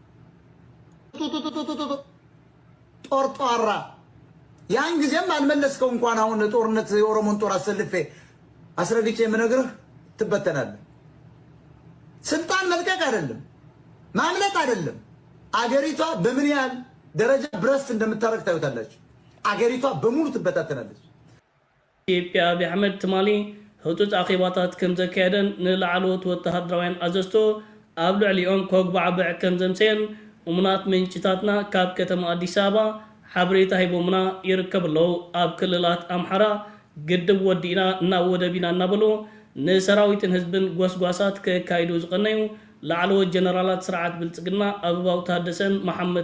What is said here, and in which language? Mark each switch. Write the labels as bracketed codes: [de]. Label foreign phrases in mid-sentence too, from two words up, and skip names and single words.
[am] ጦርጧራ ያን ጊዜም አልመለስከው እንኳን አሁን ጦርነት የኦሮሞን ጦር አሰልፌ አስረግጬ የምነግርህ ትበተናለህ። ስልጣን መልቀቅ አይደለም ማምለጥ አይደለም። አገሪቷ በምን ያህል ደረጃ ብረስት እንደምታረግ ታዩታላችሁ። አገሪቷ በሙሉ ትበታተናለች። [ti] ኢትዮጵያ አብይ አሕመድ ትማሊ ህጡፅ አኺባታት ከም ዘካየደን ንላዕለዎት ወተሃደራውያን አዘዝቶ ኣብ ልዕሊኦም ከጉባዕብዕ ከም ዘምሰየን እሙናት ምንጭታትና ካብ ከተማ አዲስ አበባ ሓበሬታ ሂቦምና ይርከቡ ኣለዉ። ኣብ ክልላት ኣምሓራ ግድብ ወዲእና ናብ ወደቢና እናበሉ ንሰራዊትን ህዝብን ጓስጓሳት ከካይዱ ዝቐነዩ ላዕለዎት ጀነራላት ስርዓት ብልፅግና ኣበባው ታደሰን መሐመድ